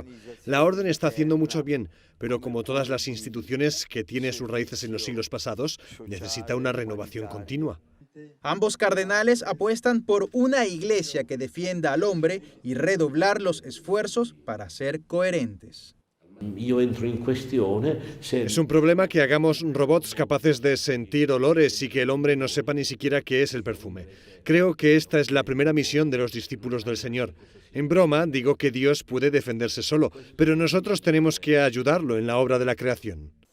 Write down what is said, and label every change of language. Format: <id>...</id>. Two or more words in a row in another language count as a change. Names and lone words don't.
<es>La orden está haciendo mucho bien, pero como todas las instituciones que tienen sus raíces en los siglos pasados, necesita una renovación continua. Ambos cardenales apuestan por una iglesia que defienda al hombre y redoblar los esfuerzos para ser coherentes.</es> <it>Io entro in questione se...</it> <es>Es un problema que hagamos robots capaces de sentir olores y que el hombre no sepa ni siquiera qué es el perfume. Creo que esta es la primera misión de los discípulos del Señor. En broma digo que Dios puede defenderse solo, pero nosotros tenemos que ayudarlo en la obra de la creación.</es>